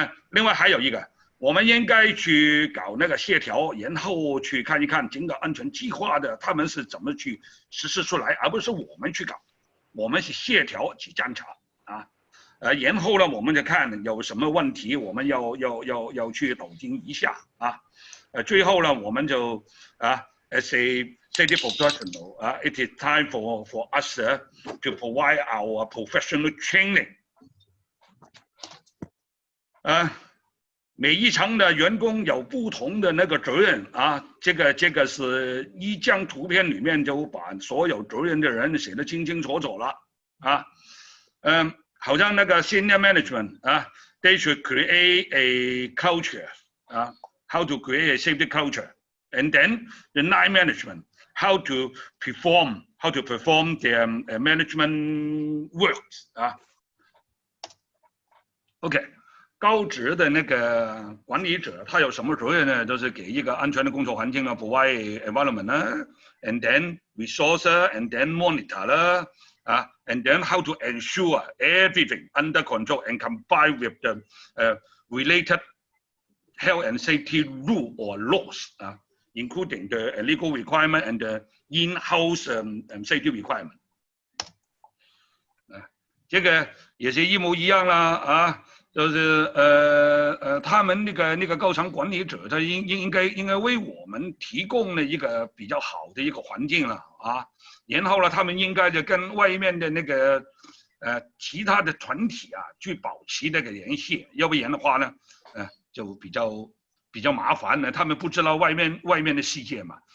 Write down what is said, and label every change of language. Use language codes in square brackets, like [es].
[zh] 另外还有一个，我们应该去搞那个协调，然后去看一看整个安全计划的他们是怎么去实施出来，而不是我们去搞，我们是协调去监察啊。然后呢，我们就看有什么问题，我们要去抖精一下啊。最后呢，我们就 [en] as a safety professional, it is time for us to provide our professional training。 [zh] 每一层的员工有不同的那个责任啊，这个是一张图片里面就把所有责任的人写得清清楚楚了啊。好像那个 [en] senior management 啊 ，they should create a culture 啊 ，how to create a safety culture, and then the line management how to perform their management works 啊。 OK。 [zh] 高职的那个管理者，他有什么责任呢？就是给一个安全的工作环境呢 [en] ，provide environment 呢 ，and then resource and then monitor 啦，and then how to ensure everything under control and comply with the related health and safety rule or laws including the legal requirement and the in-house safety requirement。 [zh] 这个也是一模一样啦啊。就是他们那个高层管理者，他应该为我们提供了一个比较好的一个环境了啊。然后呢，他们应该就跟外面的那个其他的团体啊去保持那个联系，要不然的话呢，就比较麻烦了。他们不知道外面的世界嘛。